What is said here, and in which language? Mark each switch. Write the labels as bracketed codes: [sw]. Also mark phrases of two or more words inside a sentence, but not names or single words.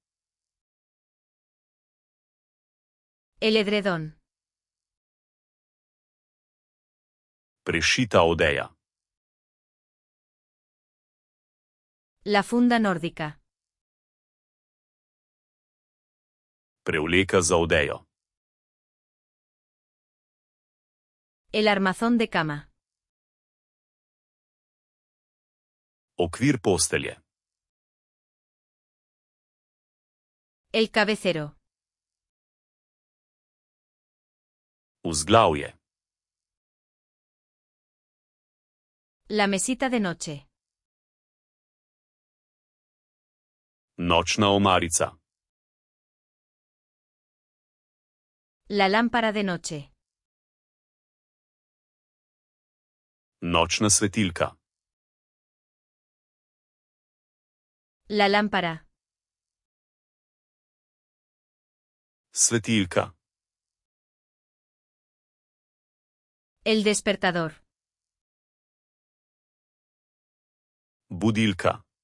[es] El edredón. [sl] Prešita odeja. [es] La funda nórdica. [sl] Prevleka za odejo. [es] El armazón de cama. [sl] Okvir postelje. [es] El cabecero. [sl] Vzglavje. [es] La mesita de noche. [sl] Nočna omarica. [es] La lámpara de noche. [sl] Nočna svetilka. [es] La lámpara. [sl] Svetilka. [es] El despertador. [sl] Budilka.